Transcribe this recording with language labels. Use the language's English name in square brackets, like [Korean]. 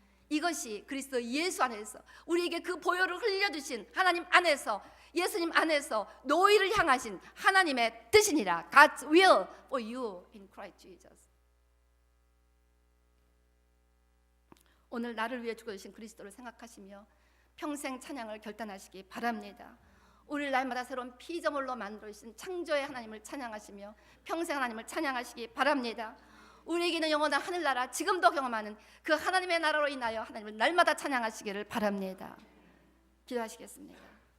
[Korean] 이것이 그리스도 예수 안에서 우리에게 그 보혈을 흘려주신 하나님 안에서 예수님 안에서 노일을 향하신 하나님의 뜻이니라. [English] God's will for you in Christ Jesus. [Korean] 오늘 나를 위해 죽어주신 그리스도를 생각하시며 평생 찬양을 결단하시기 바랍니다. 우리를 날마다 새로운 피조물로 만들어주신 창조의 하나님을 찬양하시며 평생 하나님을 찬양하시기 바랍니다. 우리에게는 영원한 하늘나라 지금도 경험하는 그 하나님의 나라로 인하여 하나님을 날마다 찬양하시기를 바랍니다. 기도하시겠습니다.